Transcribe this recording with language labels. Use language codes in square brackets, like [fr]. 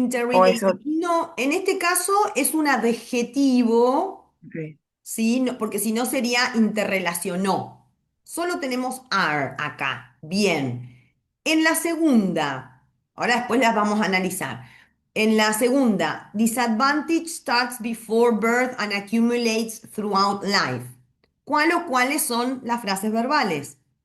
[es] O [en] Interrelated. [es] eso, No, en este caso es un adjetivo. ok. ¿Sí? Porque si no sería interrelacionó. Solo tenemos are acá. Bien. En la segunda, ahora después las vamos a analizar. En la segunda, [en] disadvantage starts before birth and accumulates throughout life. [es] ¿Cuál o cuáles son las frases verbales?